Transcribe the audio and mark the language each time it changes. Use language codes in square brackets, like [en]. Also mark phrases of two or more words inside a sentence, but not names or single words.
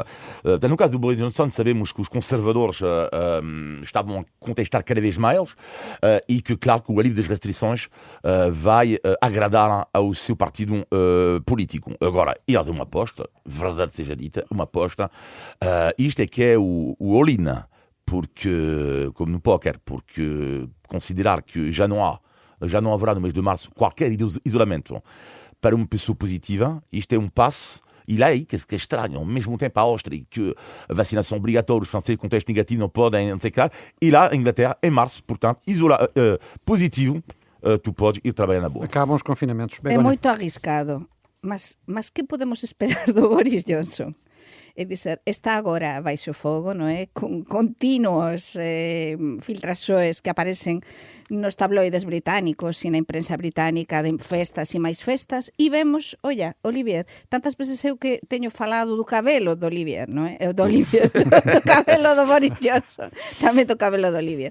[pt] No caso do Boris Johnson, sabemos que os conservadores estavam a contestar cada vez mais e que, claro, que o alívio das restrições vai agradar ao seu partido político. Agora, eles é uma aposta, verdade seja dita, uma aposta. Isto é que é o all-in. Porque, como no póquer, porque considerar que já não haverá no mês de março qualquer isolamento para uma pessoa positiva, isto é um passo. E lá aí, que é estranho, ao mesmo tempo a Áustria, que a vacinação obrigatória, os franceses com teste negativo não podem, não sei o que, e lá a Inglaterra, em março, portanto, positivo, tu podes ir trabalhar na boa. Acabam os confinamentos. É Begonha. muito arriscado, mas que podemos esperar do Boris Johnson? [gl] É dizer, está agora baixo fogo, non é? Con continuos filtraxoes que aparecen nos tabloides británicos e na imprensa británica de festas e máis festas, e vemos, olla, Olivier, tantas veces eu que teño falado do cabelo do Olivier, non é? Do Olivier, do cabelo do Boris Johnson, tamén do cabelo do Olivier.